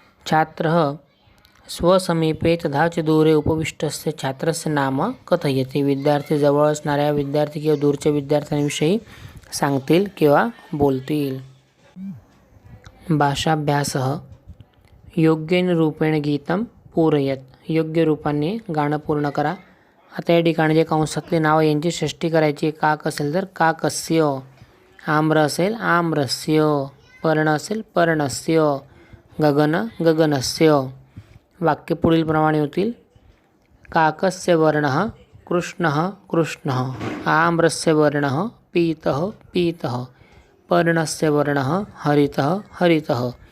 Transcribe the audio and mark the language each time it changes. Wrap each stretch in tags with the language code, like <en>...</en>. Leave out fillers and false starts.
<sa>छात्रः स्वसमीपे तथा च दूरे उपविष्टस्य छात्रस्य नाम कथयति.</sa> <mr>विद्यार्थी जवळ असणाऱ्या विद्यार्थी किंवा दूरच्या विद्यार्थ्यांविषयी सांगतील किंवा बोलतील.</mr> <sa>भाषाभ्यासः योग्येन रूपेण गीतं पूरयत.</sa> <mr>योग्य रूपाने गाणं पूर्ण करा. आता या ठिकाणी जे कंसातली नावं यांची षष्ठी करायची. काक असेल तर काकस्य. आम्र असेल आम्रस्य. पर्ण असेल पर्णस्य. गगन गगनस्य. वाक्य पुढील प्रमाणे होतील.</mr> <sa>काकस्य वर्णः कृष्णः कृष्णः. आम्रस्य वर्णः पीतः पीतः. पर्णस्य वर्णः हरितः हरितः.</sa>